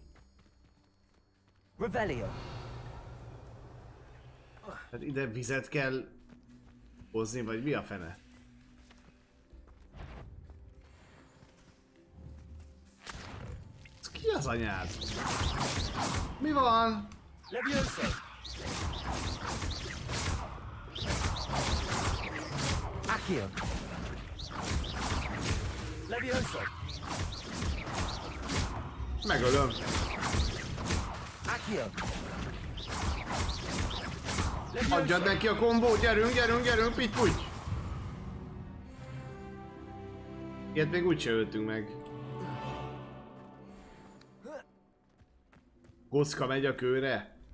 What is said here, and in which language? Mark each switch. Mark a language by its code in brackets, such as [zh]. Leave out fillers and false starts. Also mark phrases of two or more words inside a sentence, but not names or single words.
[hu] Revelio. Hát ide vizet kell hozni, vagy mi a fene? Ez ki az anyád? Mi van? Levioso. Accio. Levioso. Megölöm. Accio. Adjad neki a kombót, gyerünk, gyerünk, gyerünk, pitty-puty! Ilyet még úgyse öltünk meg. Kocka megy a kőre.